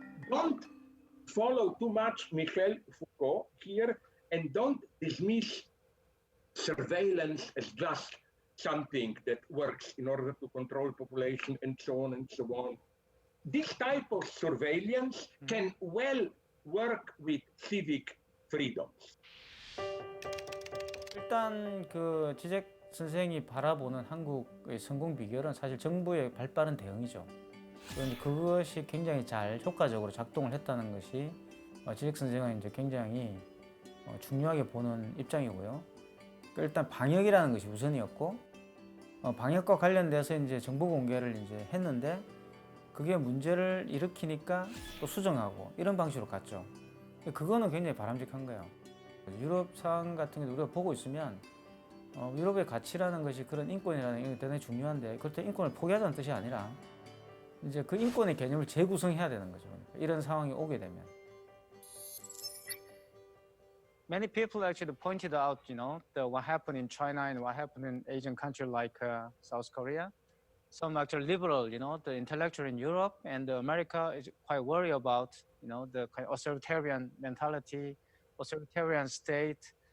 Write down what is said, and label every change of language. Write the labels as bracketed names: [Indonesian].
[English] Don't follow too much Michel Foucault here, and don't dismiss surveillance as just something that works in order to control population and so on and so on. This type of surveillance can well work with civic freedoms. [Korean] 일단 그 지젝 선생이 바라보는 한국의 성공 비결은 사실 정부의 발빠른 대응이죠. 그런데 그것이 굉장히 잘 효과적으로 작동을 했다는 것이 지젝 선생은 이제 굉장히 중요하게 보는 입장이고요. 일단 방역이라는 것이 우선이었고, 방역과 관련돼서 이제 정보 공개를 이제 했는데, 그게 문제를 일으키니까 또 수정하고 이런 방식으로 갔죠. 그거는 굉장히 바람직한 거예요. 유럽 상황 같은 경우 우리가 보고 있으면 유럽의 가치라는 것이 그런 인권이라는 게 대단히 중요한데, 그렇다고 인권을 포기하자는 뜻이 아니라 이제 그 인권의 개념을 재구성해야 되는 거죠. 이런 상황이 오게 되면. [English] Many people actually pointed out, what happened in China and what happened in Asian countries like South Korea. Some actually liberal, the intellectual in Europe and America is quite worried about, the kind of authoritarian mentality, authoritarian state.